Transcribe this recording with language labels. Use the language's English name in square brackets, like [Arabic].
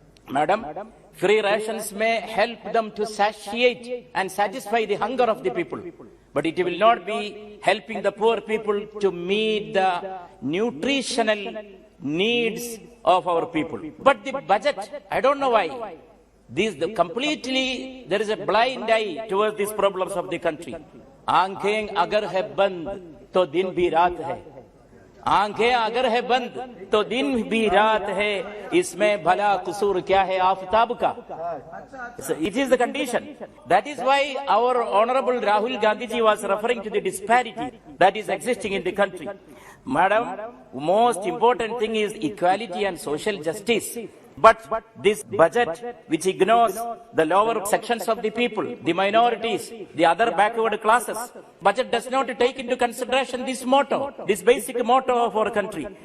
[English] Madam, free rations may help them to satiate and satisfy the hunger of the people. But it will not be helping the poor people to meet the nutritional needs of our people. But the budget, I don't know why. There is a blind eye towards these problems of the country. [Hindi] आंखें अगर है बंद तो दिन भी रात है, आंखें अगर है बंद तो दिन भी रात है, इसमें भला कसूर क्या है आफताब का. [English] It is the condition. That is why our Honorable Rahul Gandhi ji was referring to the disparity that is existing in the country. Madam, most important thing is equality and social justice. But this budget, which ignores the lower sections of the people, the minorities, the other backward classes, budget does not take into consideration this motto, this basic motto of our country.